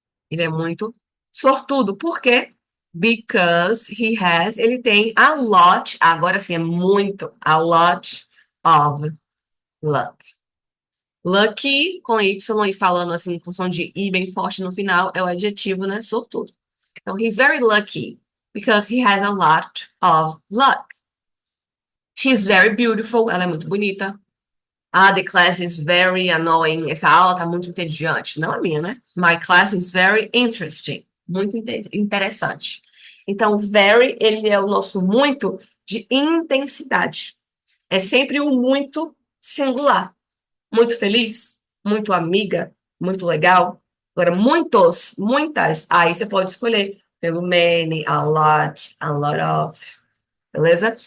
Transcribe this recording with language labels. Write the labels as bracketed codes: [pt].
[pt] Ele é muito sortudo. Por quê? Because ele tem a lot, agora sim é muito, [en] a lot of luck. [pt] Lucky, com Y e falando assim, com som de I bem forte no final, é o adjetivo, né? Sortudo. [en] Então, he's very lucky because he has a lot of luck. She's very beautiful, [pt] ela é muito bonita. [en] Ah, the class is very annoying. [pt] Essa aula tá muito entediante. Não a minha, né? [en] My class is very interesting. [pt] Muito interessante. Então, very, ele é o nosso muito de intensidade. É sempre o muito singular. Muito feliz, muito amiga, muito legal. Agora, muitos, muitas, aí você pode escolher pelo many, a lot of, beleza?